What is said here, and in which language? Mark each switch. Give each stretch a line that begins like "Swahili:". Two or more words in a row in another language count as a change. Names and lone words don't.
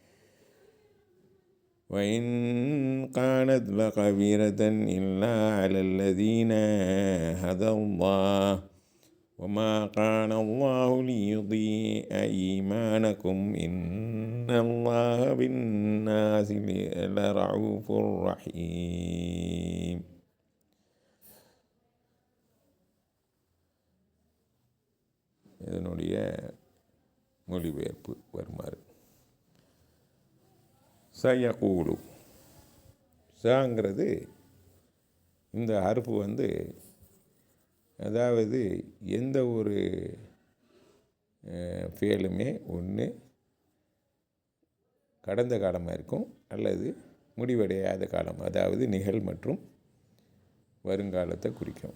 Arabic: وإن كانت لكبيرة إلا على الذين هدى الله وما كان الله ليضيع إيمانكم إن الله بالناس لرؤوف رحيم.
Tamil: இதனுடைய மொழிபெயர்ப்பு வருமாறு. சயகூலு. சாங்கிறது இந்த ஹர்ஃபு அதாவது எந்த ஒரு ஃபேலுமே ஒன்று கடந்த காலமாக இருக்கும் அல்லது முடிவடையாத காலம், அதாவது நிகழ் மற்றும் வருங்காலத்தை குறிக்கும்.